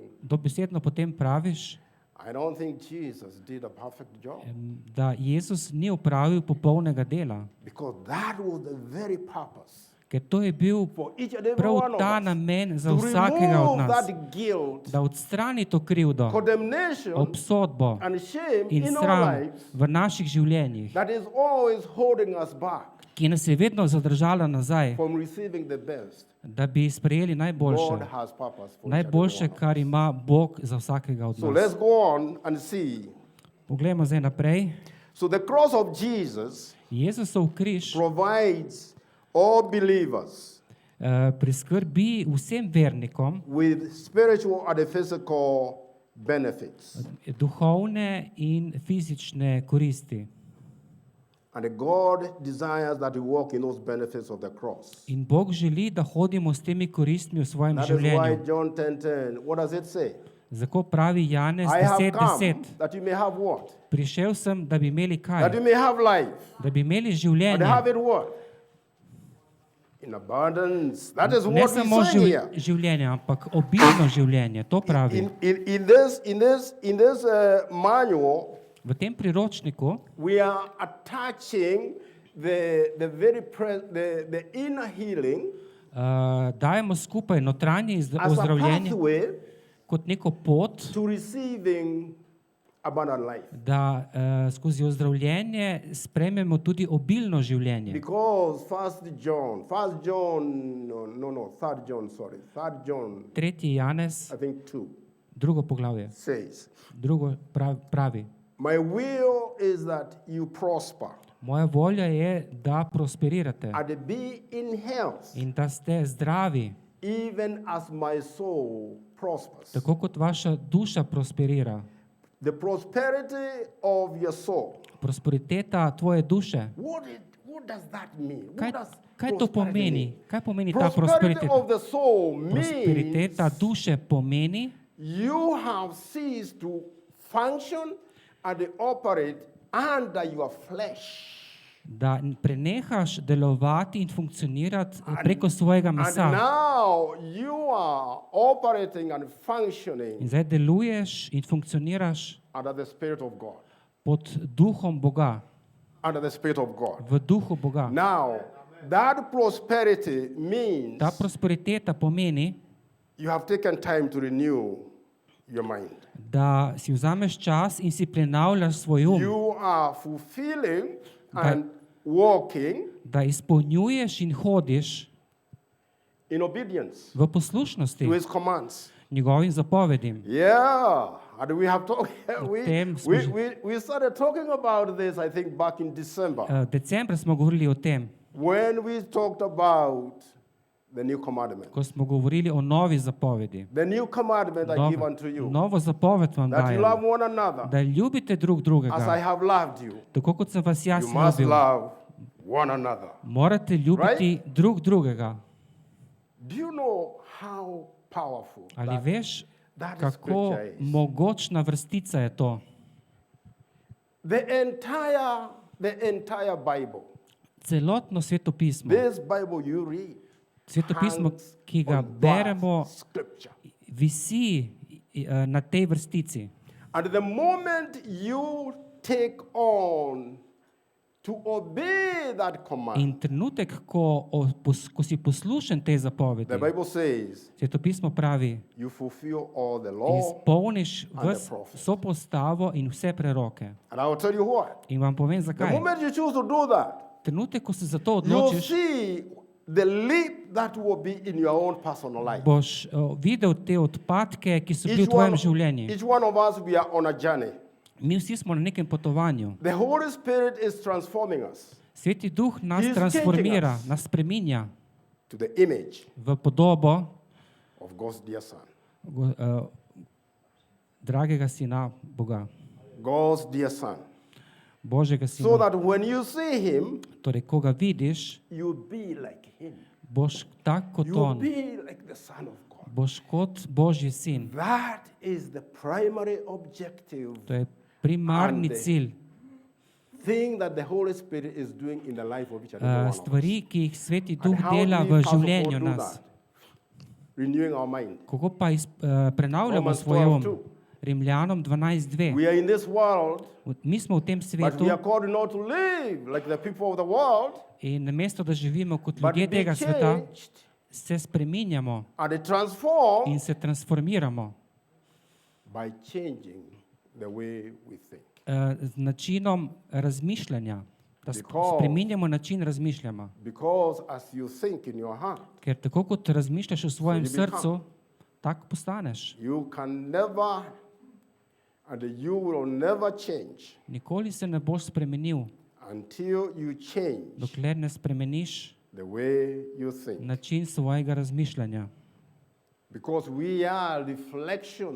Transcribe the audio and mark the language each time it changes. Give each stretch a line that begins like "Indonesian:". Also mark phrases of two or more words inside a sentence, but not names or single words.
Slovenian: dobesedno potem praviš,
English: I don't think Jesus did a perfect job.
Slovenian: da Jezus ni opravil popolnega dela,
English: Because that was the very purpose
Slovenian: ker to je bil
English: for each and every
Slovenian: prav
English: one of
Slovenian: ta
English: us.
Slovenian: namen za
English: To
Slovenian: vsakega od
English: remove
Slovenian: nas,
English: that guilt,
Slovenian: da odstrani to krivdo,
English: condemnation,
Slovenian: obsodbo
English: and shame
Slovenian: in
English: in our
Slovenian: sram
English: lives
Slovenian: v naših življenjih,
English: that is always holding us back
Slovenian: ki nas je vedno zadržala nazaj,
English: from receiving the best.
Slovenian: da bi sprejeli
English: God
Slovenian: najboljše,
English: has purpose for each and every
Slovenian: najboljše,
English: one of us.
Slovenian: kar ima Bog za vsakega od
English: So
Slovenian: nas.
English: let's go on and see.
Slovenian: Poglejmo zdaj naprej.
English: So the cross of Jesus
Slovenian: Jezusov križ
English: provides all believers
Slovenian: priskrbi vsem vernikom
English: with spiritual and physical benefits.
Slovenian: duhovne in fizične koristi.
English: And God desires that we walk in those benefits of the cross.
Slovenian: In Bog želi, da hodimo s temi koristmi v svojem
English: That is why
Slovenian: življenju.
English: John 10:10, what does it say?
Slovenian: Zato pravi Janez
English: I have
Slovenian: 10:10.
English: come that you may have what?
Slovenian: Prišel sem, da bi imeli
English: That you
Slovenian: kaj?
English: may have life.
Slovenian: Da bi imeli
English: And
Slovenian: življenje.
English: have it what? In abundance. That is
Slovenian: Ne
English: what
Slovenian: samo
English: we say here.
Slovenian: življenje, ampak obilno življenje. To pravi.
English: In this manual,
Slovenian: V tem priročniku
English: we are attaching the inner healing
Slovenian: dajemo skupaj notranje
English: as a
Slovenian: ozdravljenje
English: pathway
Slovenian: kot neko pot,
English: to receiving abundant life.
Slovenian: da skozi ozdravljenje sprejmemo tudi obilno življenje.
English: Because 3 John,
Slovenian: 3. Janez,
English: I think 2,
Slovenian: drugo poglavje,
English: says,
Slovenian: drugo pravi.
English: my will is that you prosper
Slovenian: Moja volja je, da prosperirate
English: and be in health,
Slovenian: in da ste zdravi,
English: even as my soul prospers.
Slovenian: tako kot vaša duša prosperira.
English: The prosperity of your soul.
Slovenian: Prosperiteta tvoje duše.
English: What does that mean?
Slovenian: Kaj to pomeni? Kaj pomeni ta
English: Prosperity
Slovenian: prosperiteta?
English: of the soul means
Slovenian: Prosperiteta duše pomeni,
English: you have ceased to function and operate under your flesh.
Slovenian: da prenehaš delovati in funkcionirati preko svojega
English: And
Slovenian: mesa.
English: now you are operating and functioning
Slovenian: In zdaj deluješ in funkcioniraš
English: under the Spirit of God.
Slovenian: pod duhom Boga,
English: Under the Spirit of God.
Slovenian: v duhu Boga.
English: Now, that prosperity means
Slovenian: Ta prosperiteta pomeni,
English: you have taken time to renew your mind.
Slovenian: da si vzameš čas in si prenavljaš svoj um,
English: You are fulfilling and walking
Slovenian: da izpolnjuješ in hodiš
English: in obedience
Slovenian: v poslušnosti
English: to His commands.
Slovenian: njegovim zapovedim.
English: Yeah, and we have talked.
Slovenian: tem smo že-
English: We started talking about this, I think, back in December
Slovenian: Decembra smo govorili o tem,
English: when we talked about the new commandment.
Slovenian: ko smo govorili o novi zapovedi.
English: The new commandment I give unto you,
Slovenian: Novo zapoved vam
English: that you
Slovenian: dajem,
English: love one another
Slovenian: da ljubite drug
English: as I
Slovenian: drugega,
English: have loved you.
Slovenian: tako kot sem vas jaz
English: You must
Slovenian: ljubil.
English: love one another.
Slovenian: Morate ljubiti drug drugega.
English: Do you know how powerful
Slovenian: Ali
English: that,
Slovenian: veš,
English: that
Slovenian: kako
English: scripture is?
Slovenian: mogočna vrstica je to?
English: The entire Bible.
Slovenian: Celotno svetopismo,
English: This Bible you read
Slovenian: svetopismo,
English: hangs
Slovenian: ki ga
English: on that
Slovenian: beremo,
English: scripture.
Slovenian: visi na tej vrstici.
English: And the moment you take on to obey that command,
Slovenian: In trenutek, ko si poslušen tej zapovedi,
English: the Bible says
Slovenian: svetopismo pravi,
English: you fulfill all the law.
Slovenian: izpolniš
English: and the
Slovenian: vso
English: prophets.
Slovenian: postavo in vse preroke.
English: And I will tell you what.
Slovenian: In vam povem,
English: The
Slovenian: zakaj.
English: moment you choose to do that,
Slovenian: Trenutek, ko se za to
English: you'll
Slovenian: odločiš,
English: see the leap that will be in your own personal life.
Slovenian: boš videl te odpadke, ki so bili v tvojem življenju.
English: each one of us, we are on a journey.
Slovenian: Mi vsi smo na nekem potovanju.
English: The Holy Spirit is transforming us.
Slovenian: Sveti Duh nas
English: He is
Slovenian: transformira,
English: changing us.
Slovenian: nas spreminja.
English: to the image
Slovenian: v podobo
English: of God's dear Son.
Slovenian: dragega sina Boga,
English: God's dear Son.
Slovenian: Božjega
English: So
Slovenian: sina.
English: that when you see him,
Slovenian: Torej, ko ga vidiš,
English: you'll be like him.
Slovenian: boš tak kot
English: You'll
Slovenian: on,
English: be like the Son of God.
Slovenian: boš kot Božji sin.
English: That is the primary objective
Slovenian: To je primarni
English: And,
Slovenian: cilj.
English: thing that the Holy Spirit is doing in the life of each and every one of us.
Slovenian: Stvari, ki jih Sveti
English: And
Slovenian: Duh
English: how
Slovenian: dela
English: do we
Slovenian: v
English: first of all
Slovenian: življenju
English: do
Slovenian: nas.
English: that? Renewing our mind.
Slovenian: Kako pa prenavljamo
English: Romans
Slovenian: svoj
English: 12:2.
Slovenian: um? Rimljanom 12.2.
English: We are in this world,
Slovenian: Mi smo v tem
English: but
Slovenian: svetu
English: we are called not to live like the people of the world,
Slovenian: in namesto, da živimo kot
English: but
Slovenian: ljudje
English: be
Slovenian: tega sveta,
English: changed
Slovenian: se spreminjamo
English: and transformed
Slovenian: in se transformiramo
English: by changing the way we think.
Slovenian: z načinom razmišljanja. Da
English: Because-
Slovenian: spreminjamo način razmišljanja.
English: Because as you think in your heart,
Slovenian: Ker tako kot razmišljaš v svojem
English: So you become.
Slovenian: srcu, tak postaneš.
English: you can never and you will never change
Slovenian: Nikoli se ne boš spremenil,
English: until you change
Slovenian: dokler ne spremeniš
English: the way you think.
Slovenian: način svojega razmišljanja.
English: Because we are reflections.